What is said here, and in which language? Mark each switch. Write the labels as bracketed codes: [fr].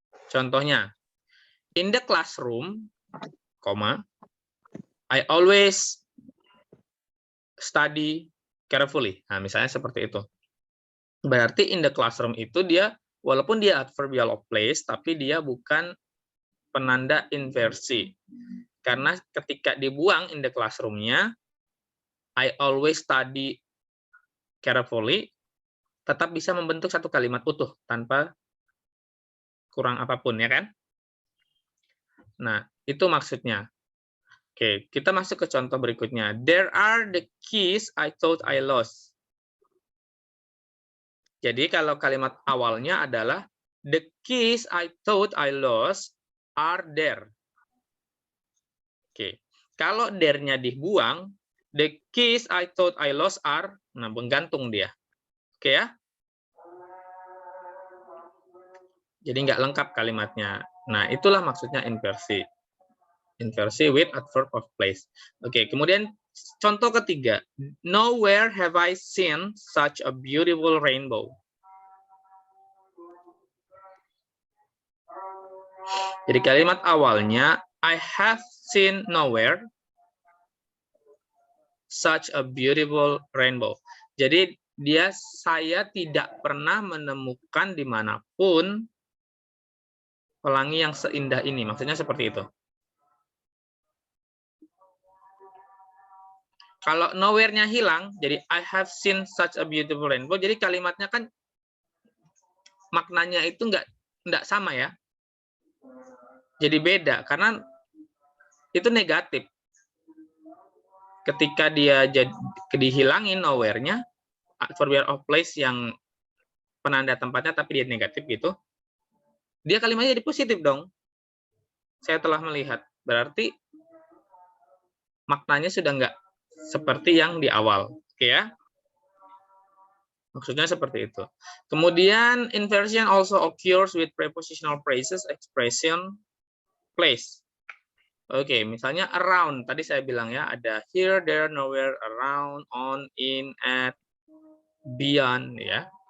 [en] Contohnya, in the classroom, I always study carefully. [id] Nah, misalnya seperti itu. Berarti in the classroom itu dia, walaupun dia adverbial of place, tapi dia bukan penanda inversi. Karena ketika dibuang in the classroom-nya, [en] I always study carefully, [id] tetap bisa membentuk satu kalimat utuh, tanpa kurang apapun, ya kan? Nah, itu maksudnya. Oke, kita masuk ke contoh berikutnya. [en] There are the keys I thought I lost. [id] Jadi kalau kalimat awalnya adalah [en] the keys I thought I lost are there. [id] Oke, kalau there-nya dibuang, [en] The keys I thought I lost are, [id] nah menggantung dia. Oke ya. Jadi nggak lengkap kalimatnya. Nah, itulah maksudnya inversi. Inversi [en] with adverb of place. [id] Oke, kemudian contoh ketiga. [en] Nowhere have I seen such a beautiful rainbow. [id] Jadi kalimat awalnya, [en] I have seen nowhere such a beautiful rainbow. [id] Jadi saya tidak pernah menemukan dimanapun pelangi yang seindah ini. Maksudnya seperti itu. Kalau nowhere-nya hilang, jadi [en] I have seen such a beautiful rainbow. [id] Jadi kalimatnya kan maknanya itu nggak sama ya. Jadi beda karena itu negatif. Ketika dia dihilangin nowhere-nya, adverb of place yang penanda tempatnya tapi dia negatif gitu, dia kalimatnya jadi positif dong. Saya telah melihat. Berarti maknanya sudah nggak seperti yang di awal. Oke ya. Maksudnya seperti itu. [en] Kemudian inversion also occurs with prepositional phrases, expression, place. [id] Oke, misalnya around. Tadi saya bilang ya, ada here, there, nowhere, around, on, in, at, beyond ya.